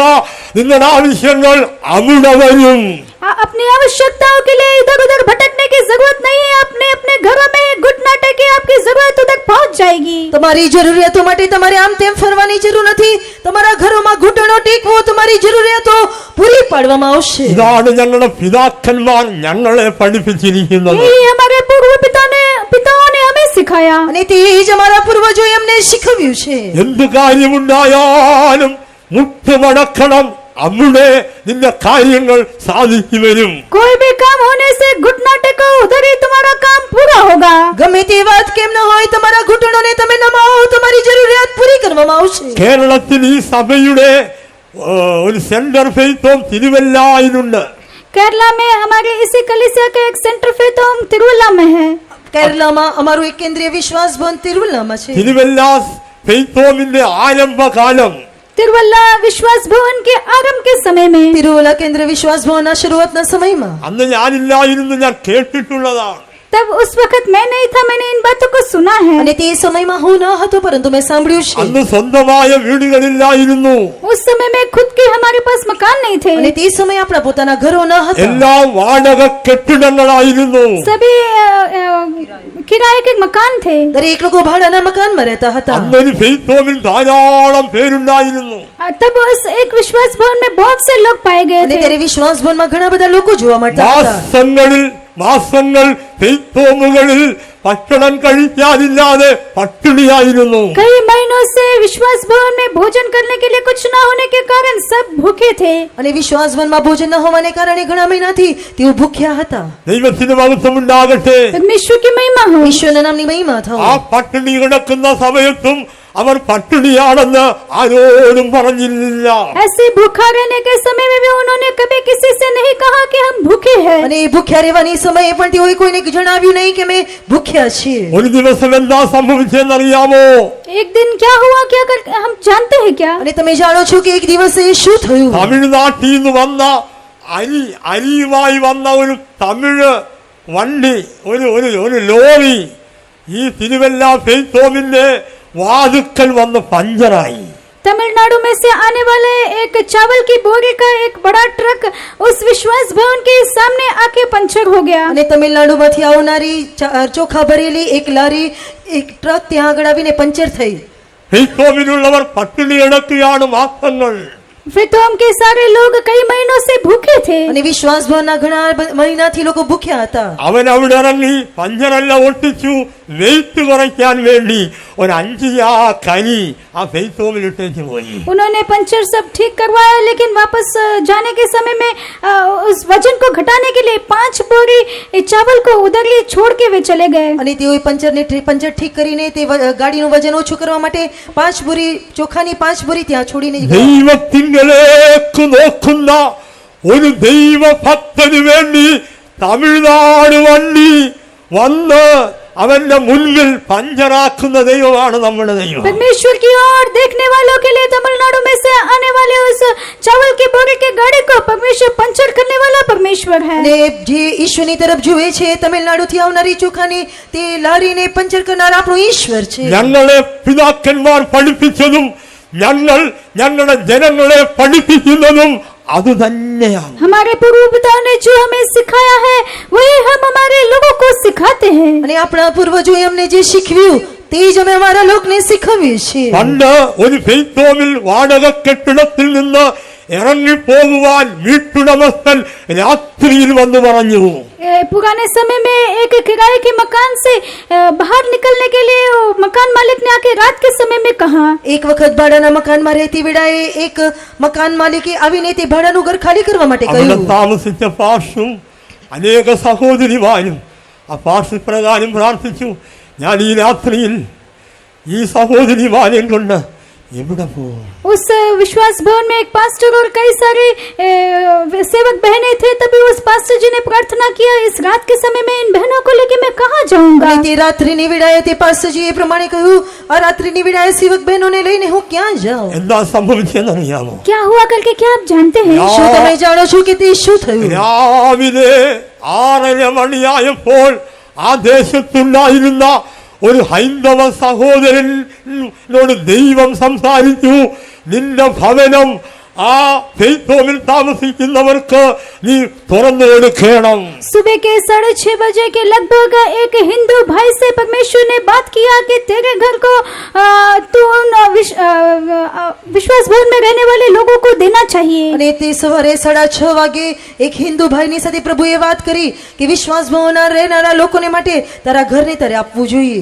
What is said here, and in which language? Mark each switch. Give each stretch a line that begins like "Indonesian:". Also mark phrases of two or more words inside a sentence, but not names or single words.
Malayalam: നിങ്ങളുടെ ആവശ്യങ്ങൾ അവിടെ വരും.
Hindi: अपनी आवश्यकताओं के लिए इधर उधर भटकने की जरूरत नहीं है. अपने अपने घरों में घुटना टेके आपकी जरूरत उधर पहुंच जाएगी.
Gujarati: તમારી જરૂરિયાતો માટે તમારે આમ તેમ ફરવાની જરૂર નથી. તમારા ઘરોમાં ઘૂંટણો ટેકવો, તમારી જરૂરિયાતો પૂરી પાડવામાં આવશે.
Malayalam: ഇതാണ് ഞങ്ങളുടെ പിതാക്കന്മാർ ഞങ്ങളെ പഠിപ്പിച്ചിരിക്കുന്നത്.
Hindi: यही हमारे पूर्व पिताओं ने हमें सिखाया.
Gujarati: અને તે જ અમારા પૂર્વજોએ અમને શીખવ્યું છે.
Malayalam: എന്ത് കാര്യമുണ്ടായാലും മുട്ടുമടക്കണം, അവിടെ നിന്റെ കാര്യങ്ങൾ സാധിച്ചു വരും.
Hindi: कोई भी काम होने से घुटना टेको, उधर ही तुम्हारा काम पूरा होगा.
Gujarati: ગમે તે વાત કેમ ન હોય, તમારા ઘૂંટણોને તમે નમાવો, તમારી જરૂરિયાત પૂરી કરવામાં આવશે.
Malayalam: കേരളത്തിൽ ഈ സഭയുടെ ഒരു സെന്റർ ഫെയ്ത്തും തിരുവല്ലായിലുണ്ട്.
Hindi: केरला में हमारे इसी कलीसिया का एक सेंटर फेथ होम तिरुवल्ला में है.
Gujarati: કેરલામાં અમારું એક કેન્દ્રીય વિશ્વાસ ભવન તિરુવલ્લામાં છે.
Malayalam: തിരുവല്ല ഫെയ്ത്ത് ഹോമിന്റെ ആരംഭകാലം
Hindi: तिरुवल्ला विश्वास भवन के आरंभ के समय में
Gujarati: તિરુવલ્લા કેન્દ્રીય વિશ્વાસ ભવનના શરૂઆતના સમયમાં
Malayalam: അന്ന് ഞാനില്ലായിരുന്നു, ഞാൻ കേട്ടിട്ടുള്ളതാണ്.
Hindi: तब उस वक्त मैं नहीं था, मैंने इन बातों को सुना है।
Gujarati: અને તે સમયમાં હું ન હતો, પરંતુ મેં સાંભળ્યું છે।
Malayalam: അന്ന് സ്വന്തമായ വീടുകളില്ലായിരുന്നു.
Hindi: उस समय में खुद के हमारे पास मकान नहीं थे,
Gujarati: અને તે સમયે આપણા પોતાના ઘરો ન હતા,
Malayalam: എല്ലാം വാടക കെട്ടിടങ്ങളായിരുന്നു.
Hindi: सभी किराए के मकान थे।
Gujarati: દરેક લોકો ભાડાના મકાનમાં રહેતા હતા।
Malayalam: അന്നൊരു ഫെയ്ത്ത് ഹോമിൽ ധാരാളം പേരുണ്ടായിരുന്നു.
Hindi: तब उस एक विश्वास भवन में बहुत से लोग पाए गए
Gujarati: અને
Hindi: थे।
Gujarati: ત્યારે વિશ્વાસ ભવનમાં ઘણા બધા લોકો જોવા મળતા હતા।
Malayalam: മാസങ്ങൾ ഫെയ്ത്ത് ഹോമുകളിൽ ഭക്ഷണം കഴിക്കാതില്ലാതെ പട്ടിണിയായിരുന്നു.
Hindi: कई महीनों से विश्वास भवन में भोजन करने के लिए कुछ न होने के कारण सब भूखे थे।
Gujarati: અને વિશ્વાસ ભવનમાં ભોજન ન હોવાને કારણે ઘણા મહિનાથી તેઓ ભૂખ્યા હતા।
Malayalam: ദൈവത്തിന് മഹത്വം ഉണ്ടാകട്ടെ.
Hindi: परमेश्वर की महिमा हो।
Gujarati: ઈશ્વરના નામની મહિમા થાઓ।
Malayalam: ആ പട്ടിണി കിടക്കുന്ന സമയത്തും അവർ പട്ടിണിയാണെന്ന് ആരോടും പറഞ്ഞില്ല.
Hindi: ऐसे भूखा रहने के समय में भी उन्होंने कभी किसी से नहीं कहा कि हम भूखे हैं।
Gujarati: અને ભૂખ્યા રહેવાની સમયે પણ તેઓએ કોઈને જણાવ્યું નહીં કે અમે ભૂખ્યા છીએ।
Malayalam: ഒരു ദിവസം എന്താ സംഭവിച്ചെന്നറിയാമോ?
Hindi: एक दिन क्या हुआ, क्या कर हम जानते हैं क्या?
Gujarati: અને તમે જાણો છો કે એક દિવસે શું થયું?
Malayalam: തമിഴ്നാട്ടിൽ നിന്ന് വന്ന അരിയുമായി വന്ന ഒരു തമിഴ് വണ്ടി, ഒരു ലോറി ഈ തിരുവല്ല ഫെയ്ത്ത് ഹോമിന്റെ വാതുക്കൽ വന്ന് പഞ്ചറായി.
Hindi: तमिलनाडु में से आने वाले एक चावल की बोरी का एक बड़ा ट्रक उस विश्वास भवन के सामने आके पंचर हो गया।
Gujarati: અને તમિલનાડુમાંથી આવનારી ચોખા ભરેલી એક લારી, એક ટ્રક ત્યાં આગળ આવીને પંચર થઈ।
Malayalam: ഫെയ്ത്ത് ഹോമിലുള്ളവർ പട്ടിണി കിടക്കുകയാണ് മാസങ്ങൾ.
Hindi: फितोम के सारे लोग कई महीनों से भूखे थे।
Gujarati: અને વિશ્વાસ ભવનના ઘણા મહિનાથી લોકો ભૂખ્યા હતા।
Malayalam: അവൻ അവിടെ ഇറങ്ങി പഞ്ചറെല്ലാം ഒട്ടിച്ചു. വെയിറ്റ് കുറയ്ക്കാൻ വേണ്ടി ഒരു 5 കനി ആ ഫെയ്ത്ത് ഹോമിൽ ഇട്ടേച്ച് പോയി.
Hindi: उन्होंने पंचर सब ठीक करवाया, लेकिन वापस जाने के समय में उस वजन को घटाने के लिए 5 बोरी चावल को उधर ही छोड़ के वे चले गए।
Gujarati: અને તેઓએ પંચર ઠીક કરીને તે ગાડીનું વજન ઓછું કરવા માટે 5 બોરી ચોખાની 5 બોરી ત્યાં છોડીને ગયા।
Malayalam: ദൈവത്തിങ്കലേക്ക് നോക്കുന്ന ഒരു ദൈവഭക്തന് വേണ്ടി തമിഴ്നാട് വണ്ടി വന്ന് അവന്റെ മുൻപിൽ പഞ്ചറാക്കുന്ന ദൈവമാണ് നമ്മുടെ ദൈവം.
Hindi: परमेश्वर की ओर देखने वालों के लिए तमिलनाडु में से आने वाले उस चावल की बोरी की गाड़ी को परमेश्वर पंचर करने वाला परमेश्वर है।
Gujarati: અને જે ઈશ્વરની તરફ જુએ છે, તમિલનાડુથી આવનારી ચોખાની તે લારીને પંચર કરનાર આપણો ઈશ્વર છે।
Malayalam: ഞങ്ങളെ പിതാക്കന്മാർ പഠിപ്പിച്ചതും ഞങ്ങളുടെ ജനങ്ങളെ പഠിപ്പിക്കുന്നതും അത് തന്നെയാണ്.
Hindi: हमारे पूर्व पिताओं ने जो हमें सिखाया है वही हम हमारे लोगों को सिखाते हैं।
Gujarati: અને આપણા પૂર્વજોએ અમને જે શીખવ્યું તે જ અમે અમારા લોકને શીખવીએ છીએ।
Malayalam: പണ്ട് ഒരു ഫെയ്ത്ത് ഹോമിൽ വാടക കെട്ടിടത്തിൽ നിന്ന് ഇറങ്ങിപ്പോകുവാൻ വീട്ടുടമസ്ഥൻ രാത്രിയിൽ വന്ന് പറഞ്ഞു.
Hindi: पुराने समय में एक किराए के मकान से बाहर निकलने के लिए मकान मालिक ने आके रात के समय में कहा।
Gujarati: એક વખત ભાડાના મકાનમાં રહેતી વેળાએ એક મકાન માલિકે આવીને તે ભાડાનું ઘર ખાલી કરવા માટે
Malayalam: അവിടെ
Gujarati: કહ્યું।
Malayalam: താമസിച്ച പാഷും അനേക സഹോദരിമാരും ആ പാഷ് പ്രകാരം പ്രാർത്ഥിച്ചു, ഞാൻ ഈ രാത്രിയിൽ ഈ സഹോദരിമാരെയും കൊണ്ട് എവിടെ പോകും?
Hindi: उस विश्वास भवन में एक पास्टर और कई सारे सेवक बहनें थे। तभी उस पास्टर जी ने प्रार्थना किया, इस रात के समय में इन बहनों को लेके मैं कहाँ जाऊंगा?
Gujarati: અને તે રાત્રિની વેળાએ તે પાસ્ટરજીએ પ્રમાણે કહ્યું, આ રાત્રિની વેળાએ સેવક બહેનોને લઈને હું ક્યાં જાઉં?
Malayalam: എന്താ സംഭവിച്ചെന്നറിയാമോ?
Hindi: क्या हुआ करके क्या आप जानते हैं? या-
Gujarati: શું તમે જાણો છો કે તે શું થયું?
Malayalam: രാവിലെ 6:30 മണിയായപ്പോൾ ആ ദേശത്തുണ്ടായിരുന്ന ഒരു ഹൈന്ദവ സഹോദരനോട് ദൈവം സംസാരിച്ചു, നിന്റെ ഭവനം ആ ഫെയ്ത്ത് ഹോമിൽ താമസിക്കുന്നവർക്ക് നീ തുറന്നു കൊടുക്കണം.
Hindi: सुबह के 6:30 बजे के लगभग एक हिंदू भाई से परमेश्वर ने बात किया कि तेरे घर को तू उन विश्वास भवन में रहने वाले लोगों को देना चाहिए।
Gujarati: અને તે સવારે 6:30 વાગે એક હિન્દુ ભાઈની સાથે પ્રભુએ વાત કરી કે વિશ્વાસ ભવનના રહેનારા લોકોને માટે તારા ઘરને તારે આપવું જોઈએ।